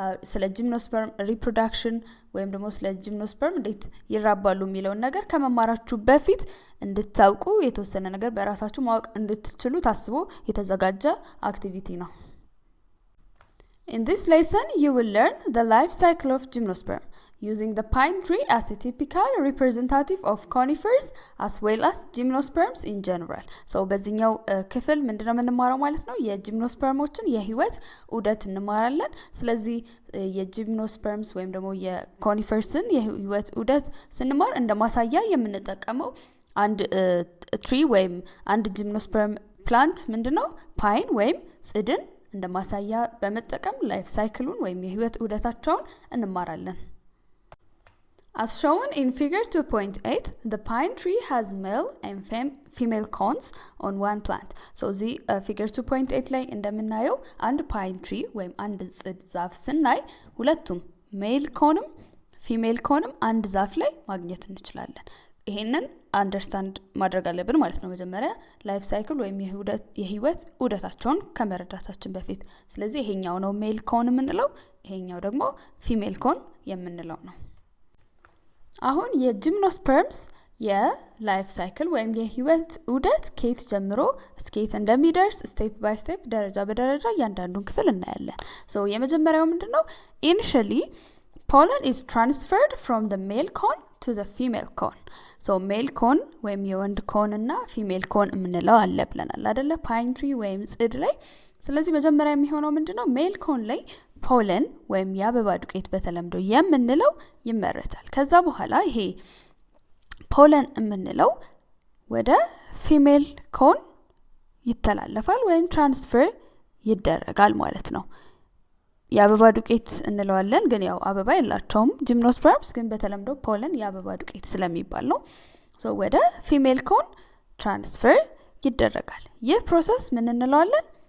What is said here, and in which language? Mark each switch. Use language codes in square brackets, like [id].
[am] ስለ ጂምኖስፐርም ሪፕሮዳክሽን ወይም ደግሞ ስለ ጂምኖስፐርም እንዴት ይራባሉ የሚለው ነገር ከመማራችሁ በፊት እንድታውቁ የተወሰነ ነገር በራሳችሁ ማወቅ እንድትችሉ ታስቦ የተዘጋጀ አክቲቪቲ ነው። [en] In this lesson, you will learn the life cycle of gymnosperm, using the pine tree as a typical representative of conifers as well as gymnosperms in general. [am] So, በዚህኛው ክፍል ምንድነው የምንማረው ማለት ነው? የጂምኖስፐርሞችን የህይወት ዑደት እንማራለን። ስለዚህ የጂምኖስፐርምስ ወይም ደግሞ የኮኒፈርስን የህይወት ዑደት ስንማር እንደማሳያ የምንጠቀመው አንድ ትሪ ወይም አንድ ጂምኖስፐርም ፕላንት ምንድነው? ፓይን ወይም ጽድን እንደማሳያ በመጠቀም ላይፍ ሳይክሉን ወይም የህይወት ዑደታቸውን እንማራለን። [en] As shown in figure 2.8, the pine tree has male and female cones on one plant. [am] So the figure 2.8 ላይ እንደምናየው አንድ pine tree ወይም አንድ ጽድ ዛፍ ስናይ ሁለቱም ሜል ኮንም ፊሜል ኮንም አንድ ዛፍ ላይ ማግኘት እንችላለን። ይሄንን አንደርስታንድ ማድረግ አለብን ማለት ነው መጀመሪያ ላይፍ ሳይክል ወይም የህይወት ዑደታቸውን ከመረዳታችን በፊት። ስለዚህ ይሄኛው ነው ሜል ኮን የምንለው፣ ይሄኛው ደግሞ ፊሜል ኮን የምንለው ነው። አሁን የጂምኖስፐርምስ የላይፍ ሳይክል ወይም የህይወት ዑደት ከየት ጀምሮ እስከየት እንደሚደርስ ስቴፕ ባይ ስቴፕ ደረጃ በደረጃ እያንዳንዱን ክፍል እናያለን። ሶ የመጀመሪያው ምንድነው? [en] initially pollen is transferred from the male cone to the female cone. [am] So male cone ወይም የወንድ ኮን እና ፊሜል ኮን የምንለው አለ ብለናል አይደለ? ፓይን ትሪ ወይም ጽድ ላይ። ስለዚህ መጀመሪያ የሚሆነው ምንድነው? ሜል ኮን ላይ ፖለን ወይም የአበባ ዱቄት በተለምዶ የምንለው ይመረታል። ከዛ በኋላ ይሄ ፖለን የምንለው ወደ ፊሜል ኮን ይተላለፋል ወይም ትራንስፈር ይደረጋል ማለት ነው። የአበባ ዱቄት እንለዋለን ግን ያው አበባ የላቸውም ጂምኖስፐርምስ፣ ግን በተለምዶ ፖለን የአበባ ዱቄት ስለሚባል ነው። ሶ ወደ ፊሜል ኮን ትራንስፈር ይደረጋል። ይህ ፕሮሰስ ምን እንለዋለን?